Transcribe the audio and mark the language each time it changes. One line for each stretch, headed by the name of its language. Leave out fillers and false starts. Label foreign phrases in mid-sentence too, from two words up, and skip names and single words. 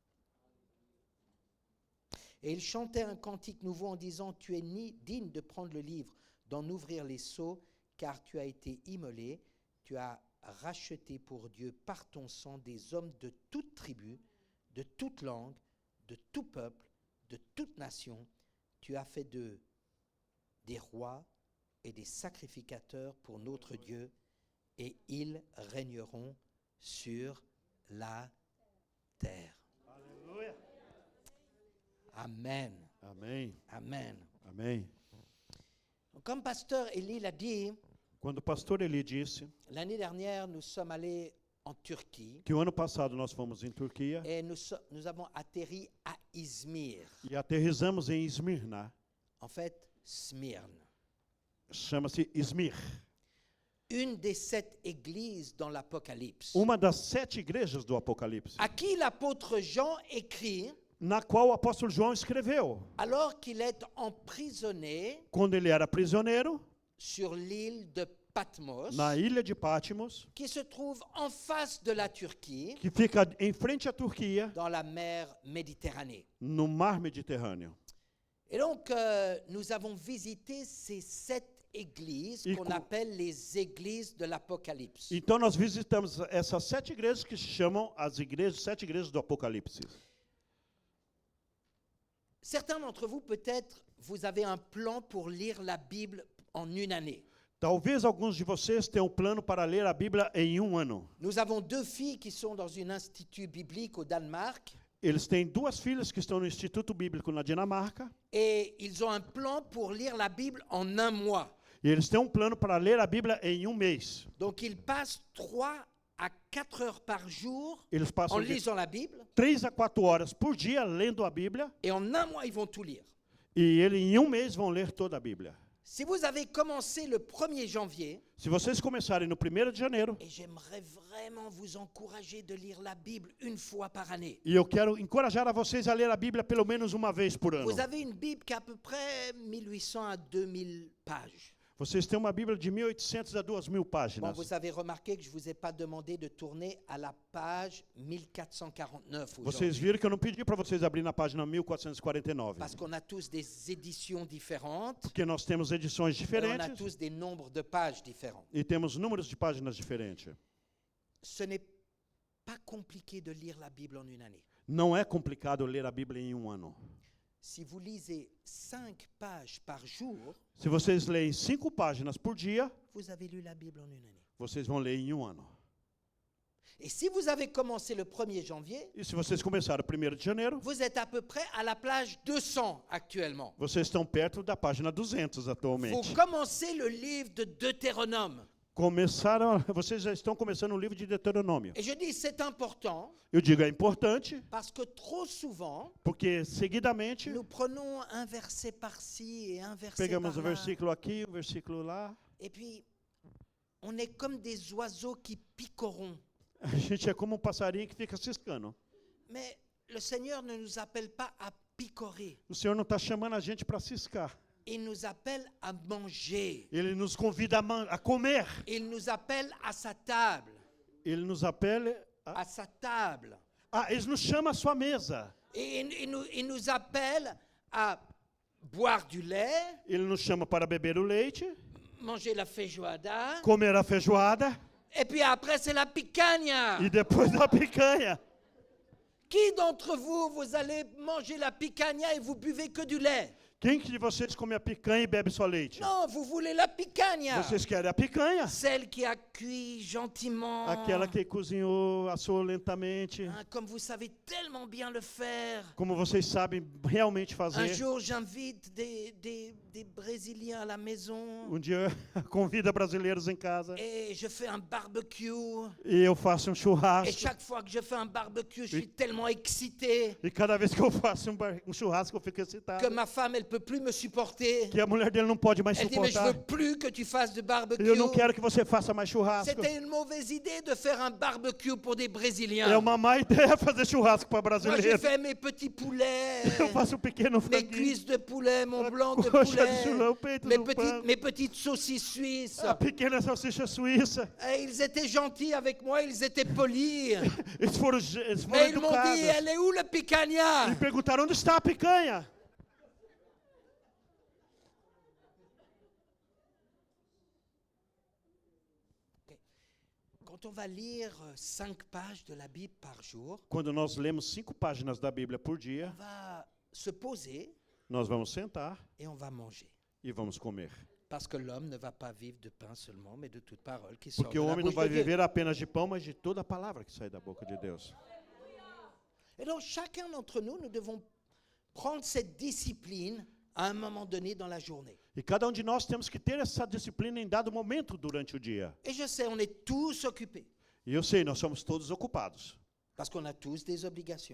French: Et il chantait un cantique nouveau en disant, « Tu es digne de prendre le livre, d'en ouvrir les sceaux, car tu as été immolé, tu as racheté pour Dieu par ton sang des hommes de toute tribu, de toute langue, de tout peuple, de toute nation. Tu as fait d'eux des rois et des sacrificateurs pour notre Dieu, et ils régneront sur la terre. »
Portuguese: Aleluia.
French: Amen.
Portuguese: Amém.
French: Amen.
Portuguese: Amém.
French: Comme pasteur Élie l'a dit,
Portuguese: Quando o pastor Eli disse
French: l'année dernière, nous sommes allés en Turquie
Portuguese: que o ano passado nós fomos em Turquia
French: et nous avons atterri à Izmir.
Portuguese: e aterrissamos em Esmirna.
French: En fait, Smyrne.
Portuguese: Chama-se Izmir.
French: Une des 7 églises dans l'Apocalypse,
Portuguese: Uma das 7 igrejas do Apocalipse,
French: à qui l'apôtre Jean écrit
Portuguese: na qual o apóstolo João escreveu.
French: alors qu'il est emprisonné
Portuguese: Quando ele era prisioneiro,
French: sur l'île de Patmos,
Portuguese: na ilha de Patmos,
French: qui se trouve en face de la Turquie,
Portuguese: que fica em frente à Turquia,
French: dans la mer Méditerranée.
Portuguese: no mar Mediterrâneo.
French: Et donc, nous avons visité ces 7 églises Et qu'on co- appelle les églises de l'Apocalypse.
Portuguese: Então nós visitamos essas 7 igrejas que se chamam as igrejas, 7 igrejas do Apocalipse.
French: Certains d'entre vous, peut-être, vous avez un plan pour lire la Bible en une année.
Portuguese: Talvez alguns de vocês tenham um plano para ler a Bíblia em um ano.
French: Nous avons 2 filles qui sont dans un institut biblique au Danemark
Portuguese: Eles têm 2 filhas que estão no Instituto Bíblico na Dinamarca.
French: et ils ont un plan pour lire la Bible en un mois.
Portuguese: E eles têm um plano para ler a Bíblia em um mês.
French: Donc ils passent 3 à 4 heures par jour
Portuguese: Eles
French: en
Portuguese: passam de
French: lisant la Bible
Portuguese: 3 a 4 horas por dia lendo a Bíblia.
French: et en un mois ils vont tout lire.
Portuguese: E em um mês vão ler toda a Bíblia.
French: Si vous avez commencé le 1er janvier,
Portuguese: Se vocês começarem no 1º de janeiro,
French: et j'aimerais vraiment vous encourager de lire la Bible une fois par année.
Portuguese: e eu quero encorajar a vocês a ler a Bíblia pelo menos uma vez por ano.
French: Vous avez une Bible qui a à peu près 1800 à 2000 pages.
Portuguese: Vocês têm uma Bíblia de 1.800 a 2.000
French: Bon,
Portuguese: páginas.
French: vous avez remarqué que je ne vous ai pas demandé de tourner à la page 1449
Portuguese: Vocês
French: aujourd'hui,
Portuguese: viram que eu não pedi para vocês abrir na página 1449.
French: parce qu'on a tous des éditions différentes
Portuguese: Porque nós temos edições
French: et on a
Portuguese: diferentes
French: tous des nombres de pages différents.
Portuguese: e temos números de páginas diferentes.
French: Ce n'est pas compliqué de lire la Bible en une année.
Portuguese: Não é complicado ler a Bíblia em um ano.
French: Si vous lisez 5 pages par jour,
Portuguese: Se vocês leem 5 páginas por dia,
French: vous avez lu la Bible en une année.
Portuguese: vocês vão ler em um ano.
French: Et si vous avez commencé le 1er janvier,
Portuguese: E se vocês começaram 1º de janeiro,
French: vous êtes à peu près à la plage 200 actuellement.
Portuguese: vocês estão perto da página 200
French: Vous
Portuguese: atualmente.
French: commencez le livre de Deutéronome.
Portuguese: Vocês já estão começando o livro de Deuteronômio.
French: Et je dis c'est important
Portuguese: Eu digo é importante,
French: parce que trop souvent,
Portuguese: porque seguidamente
French: nous prenons un verset par-ci et un verset
Portuguese: pegamos o
French: par-là.
Portuguese: versículo aqui, o versículo lá.
French: Et puis, on est comme des oiseaux qui picoront.
Portuguese: A gente é como um passarinho que fica ciscando.
French: Mais le Seigneur ne nous appelle pas à picorer.
Portuguese: O Senhor não está chamando a gente para ciscar.
French: Il nous appelle à manger.
Portuguese: Ele nos convida a comer.
French: Il nous appelle à sa table.
Portuguese: Ele nos apela.
French: À sa table.
Portuguese: Ele nos chama à sua mesa.
French: Et il nous appelle à boire du lait,
Portuguese: Ele nos chama para beber o leite,
French: manger la feijoada.
Portuguese: comer a feijoada
French: Et puis après, c'est la picanha.
Portuguese: e depois a picanha.
French: Qui d'entre vous, vous allez manger la picanha et vous buvez que du lait?
Portuguese: Quem de vocês come a picanha e bebe só leite?
French: Non, vous voulez la picanha.
Portuguese: Vocês querem a picanha?
French: Celle qui a cuit gentiment.
Portuguese: Aquela que cozinhou, assou lentamente.
French: Hein, comme vous savez tellement bien le faire.
Portuguese: Como vocês sabem realmente
French: Un
Portuguese: fazer.
French: jour, j'invite des Brésiliens à la maison
Portuguese: Dia eu convido brasileiros em casa
French: et je fais un barbecue.
Portuguese: e eu faço um
French: Et
Portuguese: churrasco.
French: chaque fois que je fais un barbecue, je suis tellement excité
Portuguese: E cada vez que eu faço um churrasco, eu fico excitado.
French: que ma femme, elle peut plus me supporter.
Portuguese: Que a mulher dele não pode mais
French: Elle dit, mais je
Portuguese: suportar.
French: veux plus que tu fasses de barbecue.
Portuguese: Eu não quero que você faça mais churrasco.
French: C'était une mauvaise idée de faire un barbecue pour des
Portuguese: É
French: Brésiliens.
Portuguese: uma má ideia fazer churrasco para
French: Moi, j'ai
Portuguese: brasileiro.
French: fait mes petits poulets,
Portuguese: Eu faço um pequeno
French: mes
Portuguese: franguinho,
French: cuisses de poulet, mon blanc de
Portuguese: coxa de
French: poulet,
Portuguese: chulão, peito
French: mes
Portuguese: do
French: mes
Portuguese: pão,
French: petites saucisses suisses.
Portuguese: a pequena salsicha suíça.
French: Et ils étaient gentils avec moi, ils étaient polis.
Portuguese: Eles foram
French: Mais ils m'ont dit,
Portuguese: educados.
French: elle est où le picanha?
Portuguese: E perguntaram onde está a picanha.
French: Quand on va lire 5 pages de la Bible par jour,
Portuguese: Quando nós lemos 5 páginas da Bíblia por
French: on
Portuguese: dia,
French: va se poser
Portuguese: nós vamos sentar
French: et on va manger.
Portuguese: e vamos comer.
French: Parce que l'homme ne va pas vivre de pain seulement, mais de toute parole qui sort
Portuguese: Porque
French: de
Portuguese: o
French: la
Portuguese: homem não
French: bouche
Portuguese: vai
French: de Dieu.
Portuguese: viver apenas de pão, mas de toda a palavra que sai da boca de Deus.
French: Et donc, chacun d'entre nous, nous devons prendre cette discipline à un moment donné dans la journée.
Portuguese: E cada de nós temos que ter essa disciplina em dado momento durante o dia.
French: Et je sais, on est tous occupés,
Portuguese: E eu sei, nós somos todos ocupados,
French: parce qu'on a tous des obligations.